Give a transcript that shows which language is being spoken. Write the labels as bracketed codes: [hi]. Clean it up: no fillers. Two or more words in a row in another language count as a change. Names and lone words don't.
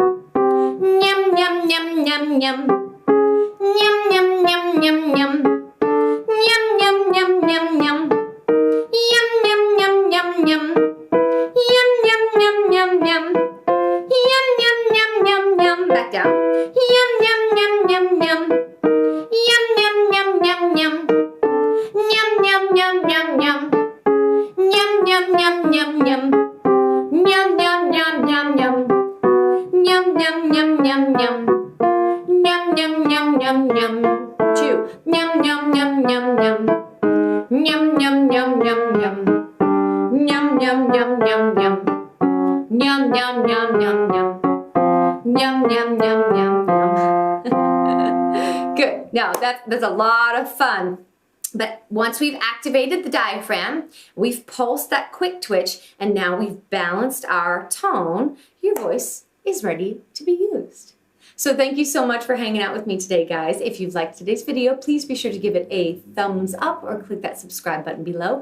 [en] Yum, yum, yum, yum, yum. Yum, yum, yum, yum, yum. Yum, yum, yum, yum, yum. Yum, yum, yum, yum, yum. Yum, yum, yum, yum, yum. Yum, yum, yum, yum, yum. Back down. Yum, yum, yum, yum, yum. Yum, yum, yum, yum, yum. Yum, yum, yum, yum, yum. Yum, yum, yum, yum, yum. Yum, yum, yum, yum, yum. Yum, yum, yum, yum, yum. Yum, yum, yum, yum, yum. Two. Yum, yum, yum, yum, yum. Yum, yum, yum, yum, yum. Yum, yum, yum, yum, yum. Yum, yum, yum, yum, yum. Yum, yum, yum, yum, yum. Good. Now, that's a lot of fun. But once we've activated the diaphragm, we've pulsed that quick twitch, and now we've balanced our tone, your voice is ready to be used. So thank you so much for hanging out with me today, guys. If you've liked today's video, please be sure to give it a thumbs up or click that subscribe button below.